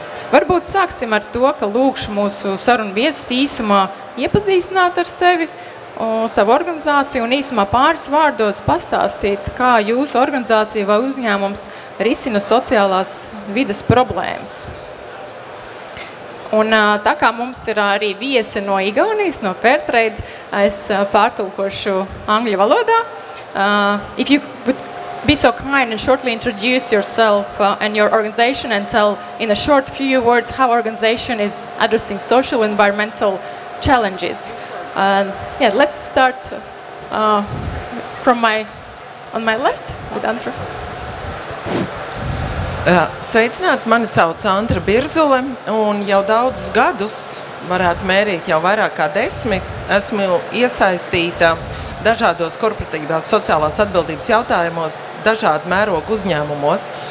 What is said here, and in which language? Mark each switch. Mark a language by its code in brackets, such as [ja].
[lv] Varbūt sāksim ar to, ka lūkšu mūsu sarunu viesus īsumā iepazīstināt ar sevi, savu organizāciju un īsumā pāris vārdos pastāstīt, kā jūsu organizācija vai uzņēmums risina sociālās vides problēmas. Un tā kā mums ir arī viesi no Igaunijas, no Fairtrade, es pārtulkošu angļu valodā. [en] If you would be so kind and shortly introduce yourself and your organization and tell in a short few words how organization is addressing social and environmental challenges. Yeah, let's start on my left with Antra. [lv] Sveicināti, mani sauc Antra Birzule, un jau daudzus gadus, varētu mērīt jau vairāk kā 10, esmu iesaistīta dažādos korporatīvās sociālās atbildības jautājumos, dažādu mērogu uzņēmumos.